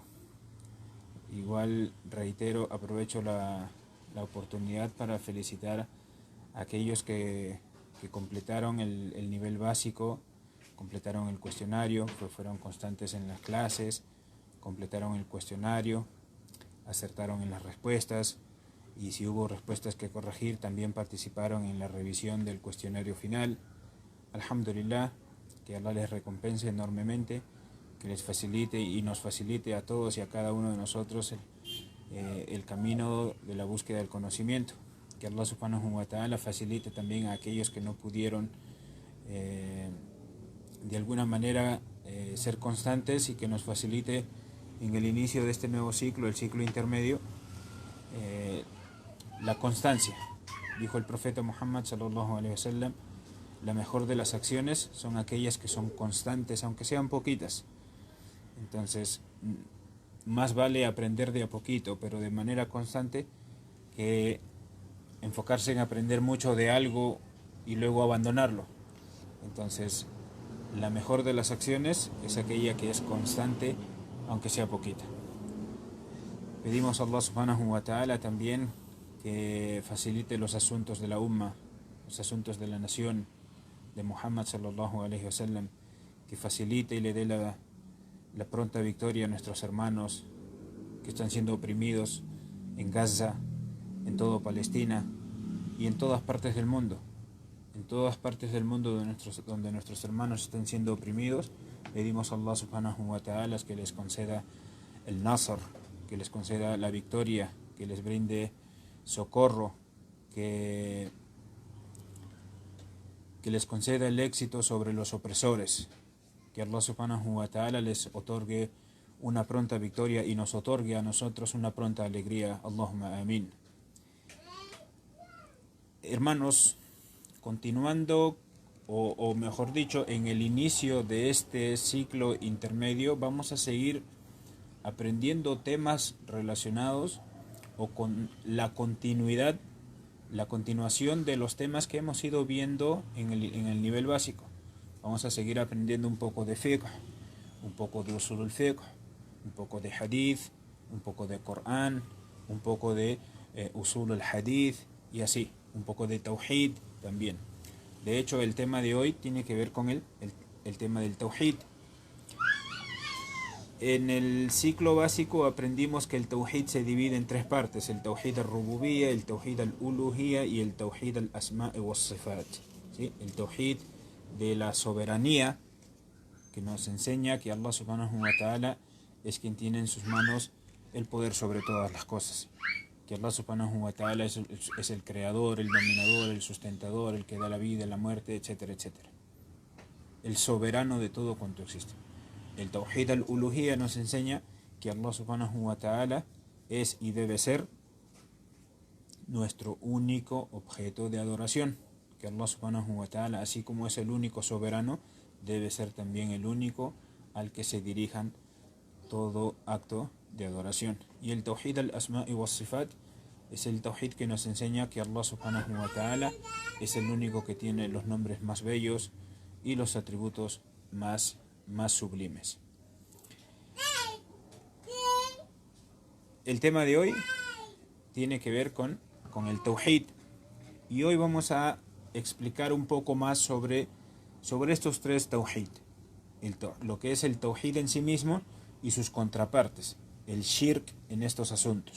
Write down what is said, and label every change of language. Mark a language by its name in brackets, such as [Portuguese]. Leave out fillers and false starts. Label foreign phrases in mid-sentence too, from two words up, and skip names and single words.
[Spanish] Igual reitero, aprovecho la oportunidad para felicitar a aquellos que completaron el nivel básico, completaron el cuestionario, que fueron constantes en las clases, completaron el cuestionario, acertaron en las respuestas y si hubo respuestas que corregir también participaron en la revisión del cuestionario final. Alhamdulillah, que Allah les recompense enormemente, que les facilite y nos facilite a todos y a cada uno de nosotros el camino de la búsqueda del conocimiento. Que [Arabic] الله سبحانه وتعالى [Spanish] facilite también a aquellos que no pudieron de alguna manera ser constantes y que nos facilite en el inicio de este nuevo ciclo, el ciclo intermedio, la constancia. Dijo el profeta [Arabic] محمد صلى الله عليه وسلم: [Spanish] la mejor de las acciones son aquellas que son constantes, aunque sean poquitas. Entonces, más vale aprender de a poquito, pero de manera constante, que enfocarse en aprender mucho de algo y luego abandonarlo. Entonces, la mejor de las acciones es aquella que es constante, aunque sea poquita. Pedimos a [Arabic] الله سبحانه وتعالى [Spanish] también que facilite los asuntos de la umma, los asuntos de la nación de [Arabic] محمد صلى الله عليه وسلم, [Spanish] que facilite y le dé la pronta victoria a nuestros hermanos que están siendo oprimidos en Gaza, en toda Palestina y en todas partes del mundo. En todas partes del mundo donde nuestros hermanos están siendo oprimidos, pedimos a [Arabic] الله سبحانه وتعالى [Spanish] que les conceda el Nasr, que les conceda la victoria, que les brinde socorro, que les conceda el éxito sobre los opresores. Que [Arabic] الله سبحانه وتعالى [Spanish] les otorgue una pronta victoria y nos otorgue a nosotros una pronta alegría. [Arabic] اللهم آمين. [Spanish] Hermanos, continuando, o mejor dicho, en el inicio de este ciclo intermedio, vamos a seguir aprendiendo temas relacionados o con la continuidad, la continuación de los temas que hemos ido viendo en el nivel básico. Vamos a seguir aprendiendo un poco de fiqh, un poco de [Arabic] أصول الفقه, [Spanish] un poco de hadith, un poco de Corán, un poco de [Arabic] أصول الحديث [Spanish] y así, un poco de tawhid también. De hecho, el tema de hoy tiene que ver con el tema del tawhid. En el ciclo básico aprendimos que el Tawhid se divide en tres partes: el [Arabic] توحيد الربوبية, [Spanish] el [Arabic] توحيد الألوهية [Spanish] y el [Arabic] توحيد الأسماء والصفات. [Spanish] ¿Sí? El Tawhid de la soberanía, que nos enseña que [Arabic] الله سبحانه وتعالى [Spanish] es quien tiene en sus manos el poder sobre todas las cosas. Que [Arabic] الله سبحانه وتعالى [Spanish] es el creador, el dominador, el sustentador, el que da la vida, la muerte, etcétera, etcétera. El soberano de todo cuanto existe. El [Arabic] توحيد الألوهية [Spanish] nos enseña que [Arabic] الله سبحانه وتعالى [Spanish] es y debe ser nuestro único objeto de adoración. Que [Arabic] الله سبحانه وتعالى, [Spanish] así como es el único soberano, debe ser también el único al que se dirijan todo acto de adoración. Y el [Arabic] توحيد الأسماء والصفات [Spanish] es el Tawhid que nos enseña que [Arabic] الله سبحانه وتعالى [Spanish] es el único que tiene los nombres más bellos y los atributos más sublimes. El tema de hoy tiene que ver con el Tawhid, y hoy vamos a explicar un poco más sobre estos tres Tawhid: lo que es el Tawhid en sí mismo y sus contrapartes, el Shirk en estos asuntos.